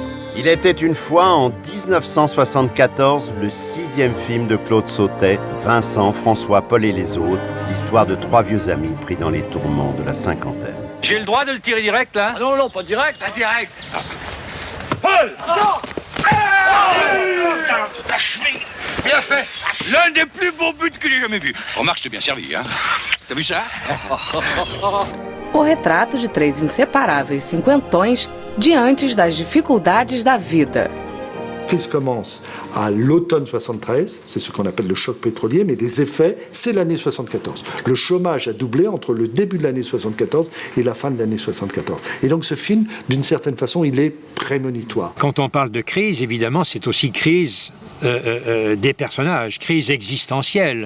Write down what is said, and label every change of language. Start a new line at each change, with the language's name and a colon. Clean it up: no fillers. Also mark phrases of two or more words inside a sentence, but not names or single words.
French: Il était une fois, en 1974, le 6e film de Claude Sautet, Vincent, François, Paul et les autres, l'histoire de 3 vieux amis pris dans les tourments de la cinquantaine. J'ai le droit de le tirer direct, là? Ah non, pas direct. Indirect. Paul! Ta cheville! Bien fait! L'un des plus beaux buts que j'ai jamais vus. Remarque, je t'ai bien servi, hein? T'as vu ça?
Portuguese: O retrato de 3 inseparáveis cinquentões diante das dificuldades da vida.
French: La crise commence à l'automne 73, c'est ce qu'on appelle le choc pétrolier, mais les effets, c'est l'année 74. Le chômage a doublé entre le début de l'année 74 et la fin de l'année 74. Et donc ce film, d'une certaine façon, il est prémonitoire. Quand on parle de crise, évidemment, c'est aussi crise des personnages, crise existentielle.